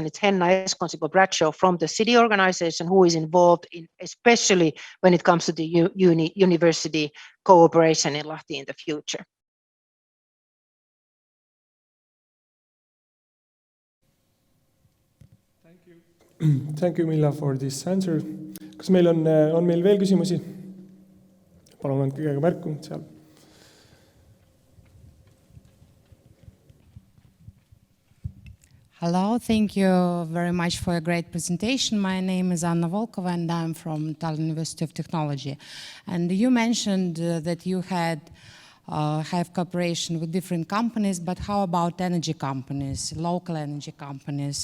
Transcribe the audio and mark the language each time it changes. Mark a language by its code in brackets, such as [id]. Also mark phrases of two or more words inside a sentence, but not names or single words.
[en] It's Henna Eskonsikko-Bradshaw from the city organization, who is involved in, especially when it comes to the university cooperation in Lahti in the future. Thank you, Milla, for this answer. [et] Kas meil on meil veel küsimusi? Palun andke käega märku seal. [en] Hello, thank you very much for a great presentation. My name is Anna Volkova and I'm from Tallinna University of Technology. And you mentioned that you have cooperation with different companies, but how about energy companies, local energy companies?